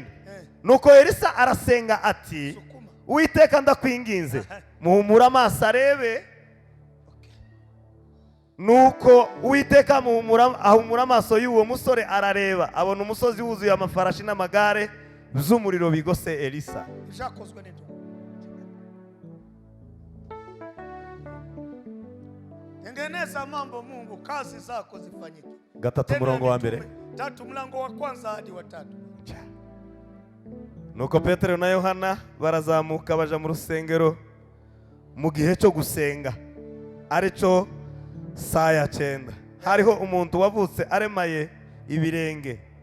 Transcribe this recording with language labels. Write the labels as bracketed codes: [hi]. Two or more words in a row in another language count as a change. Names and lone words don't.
[rw] Nuko Elisa arasenga ati Uwiteka ndakwinginze muhumura amaso arebe. Nuko Uwiteka ahumura amaso y'uwo musore arareba, abona umusozi wuzuye amafarashi n'amagare by'umuriro bigose Elisa. Byakozwe n'intumwa. [sw] Tengeneza mambo Mungu, kazi zako zifanyike. [rw] 3 murongo wa mbere. [sw] 3 mlango wa kwanza hadi wa 3. [rw] Nuko Petero na Yohana barazamuka baja mu rusengero mu gihe cyo gusenga, arico [sw] saa ya 9. [rw] Hariho umuntu wavutse aremaye ibirenge,